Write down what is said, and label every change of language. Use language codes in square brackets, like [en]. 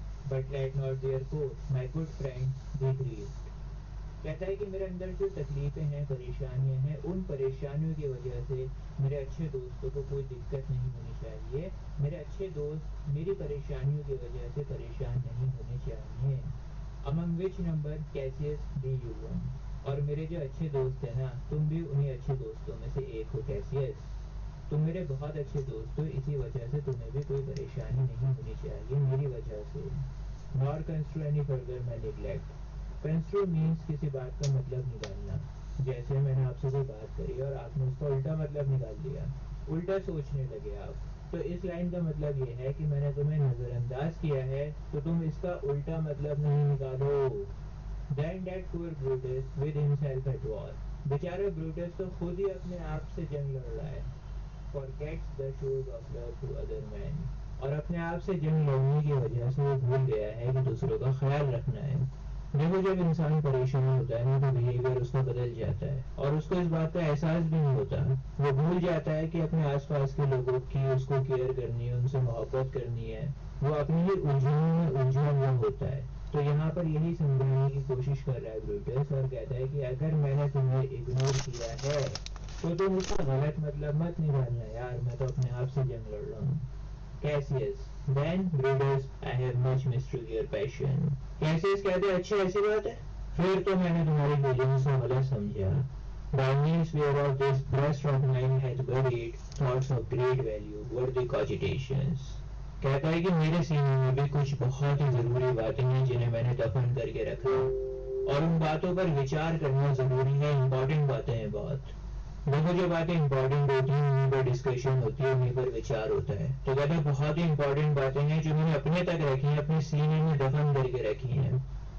[en] But let not therefore my good friend be grieved. [hi] कहता है कि मेरे अंदर जो तकलीफें हैं, परेशानियां हैं, उन परेशानियों की वजह से मेरे अच्छे दोस्तों को कोई दिक्कत नहीं होनी चाहिए। मेरे अच्छे दोस्त मेरी परेशानियों की वजह से परेशान नहीं होने चाहिए। [en] Among which number Cassius be you one? [hi] और मेरे जो अच्छे दोस्त हैं ना, तुम भी उन्हीं अच्छे दोस्तों में से एक हो कैसियस। तुम मेरे बहुत अच्छे दोस्त हो, इसी वजह से तुम्हें भी कोई परेशानी नहीं होनी चाहिए मेरी वजह से। [en] Nor construe any further my neglect. Construe means [hi] किसी बात का मतलब निकालना। जैसे मैंने आपसे कोई बात करी और आपने उसका उल्टा मतलब निकाल लिया, उल्टा सोचने लगे आप, तो इस लाइन का मतलब ये है कि मैंने तुम्हें नजरअंदाज किया है, तो तुम इसका उल्टा मतलब नहीं निकालो। [en] Then that poor Brutus with himself at war. [hi] बेचारा ब्रूटस तो खुद ही अपने आप से जंग लड़ रहा है। [en] Forgets the shows of love to other men. [hi] और अपने आप से जंग लड़ने की वजह से वो भूल गया है कि दूसरों का ख्याल रखना है। देखो, जब इंसान परेशान होता है ना, तो बिहेवियर उसका बदल जाता है और उसको इस बात का एहसास भी नहीं होता। वो भूल जाता है कि अपने आसपास के लोगों की उसको केयर करनी है, उनसे मोहब्बत करनी है। वो अपनी ही उलझनों में उलझा हुआ होता है। तो यहाँ पर यही समझाने की कोशिश कर रहा है ब्रूटस, और कहता है कि अगर मैंने तुम्हें इग्नोर किया है तो तुम उसका गलत मतलब मत निकालना यार, मैं तो अपने आप से जंग लड़ रहा हूँ। [en] Cassius, then Brutus, I have much mistook your passion. [hi] Cassius कहते हैं, अच्छा ऐसी बात है, फिर तो मैंने तुम्हारी फीलिंग्स को गलत समझा। [en] By means whereof this breast of mine hath buried thoughts of great value, worthy cogitations. [hi] कहता है कि मेरे सीने में भी कुछ बहुत ही जरूरी बातें हैं जिन्हें मैंने दफन करके रखा, और उन बातों पर विचार करना जरूरी है, इंपॉर्टेंट बातें हैं बहुत। देखो, जो बातें इंपॉर्टेंट होती हैं उन्हीं पर डिस्कशन होती है, उन्हीं पर विचार होता है। तो कहते हैं बहुत ही इंपॉर्टेंट बातें हैं जो मैंने अपने तक रखी हैं, अपने सीने में दफन करके रखी हैं।